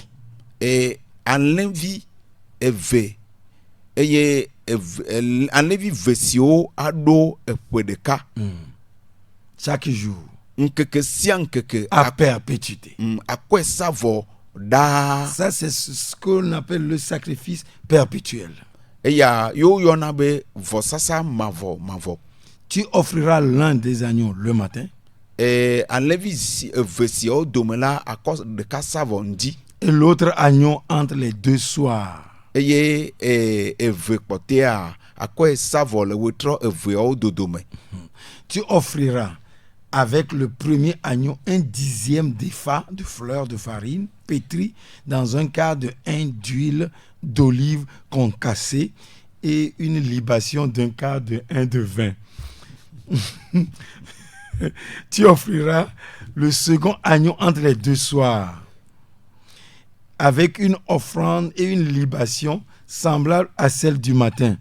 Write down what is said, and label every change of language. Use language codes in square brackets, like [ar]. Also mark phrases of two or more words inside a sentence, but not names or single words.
[ee] Et enlevi eve eye enlevi vesio ado eƒe [fr] chaque jour [ee] nkeke sia nkeke [fr] à perpétuité. [ee] Akɔe sa vɔ daa. [fr] Ça c'est ce qu'on appelle le sacrifice perpétuel. [ee] Eya yo yɔna be vɔsasa mavɔ. [fr] Tu offriras l'un des agneaux le matin. [ee] Enlevi vesio dome la akɔ ɖeka sa vɔ ŋdi. [fr] Et l'autre agneau entre les deux soirs. [ee] Eye eve kpɔtea akɔe sa vɔ le wetrɔ eveawo dodome. [fr] Tu offriras avec le premier agneau 1/10 d'épha de fleur de farine pétrie dans un quart de hin d'huile d'olive concassée et une libation d'un quart de hin de vin. Tu offriras le second agneau entre les deux soirs avec une offrande et une libation semblable à celle du matin.